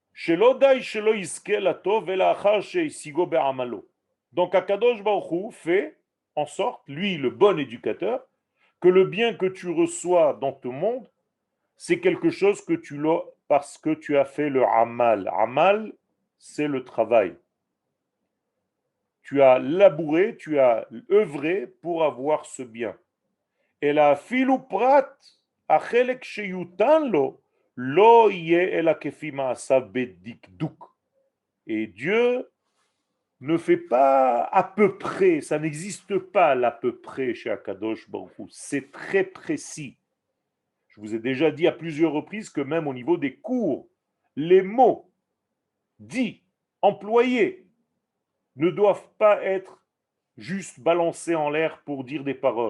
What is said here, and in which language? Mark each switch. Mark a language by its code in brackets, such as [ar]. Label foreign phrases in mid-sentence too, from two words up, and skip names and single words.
[fr] Donc [he] הקדוש ברוך הוא [fr] fait en sorte, lui le bon éducateur, que le bien que tu reçois dans ton monde, c'est quelque chose que tu l'as parce que tu as fait le amal. Amal, c'est le travail. Tu as labouré, tu as œuvré pour avoir ce bien. Et la [he] ולפרט, החלק שיינתן לו יהיה אלא כפי מעשיו בדקדוק. [fr] Et Dieu ne fait pas à peu près, ça n'existe pas l'à peu près chez [he] הקדוש ברוך הוא. [fr] C'est très précis. Je vous ai déjà dit à plusieurs reprises que même au niveau des cours, les mots dits, employés, ne doivent pas être juste balancés en l'air pour dire des paroles.